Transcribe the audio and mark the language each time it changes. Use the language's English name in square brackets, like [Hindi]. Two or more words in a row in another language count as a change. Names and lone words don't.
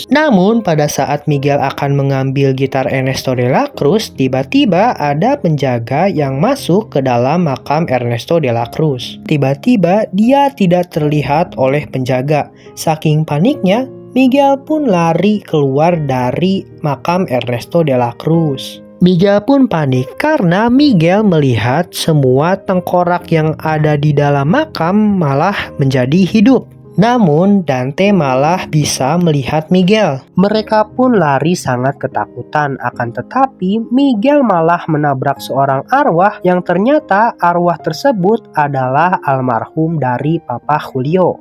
[Indonesian] Namun pada saat Miguel akan mengambil gitar Ernesto de la Cruz, tiba-tiba ada penjaga yang masuk ke dalam makam Ernesto de la Cruz. Tiba-tiba dia tidak terlihat oleh penjaga. Saking paniknya, Miguel pun lari keluar dari makam Ernesto de la Cruz. Miguel pun panik karena Miguel melihat semua tengkorak yang ada di dalam makam malah menjadi hidup. Namun Dante malah bisa melihat Miguel. Mereka pun lari sangat ketakutan, akan tetapi Miguel malah menabrak seorang arwah yang ternyata arwah tersebut adalah almarhum dari Papa Julio.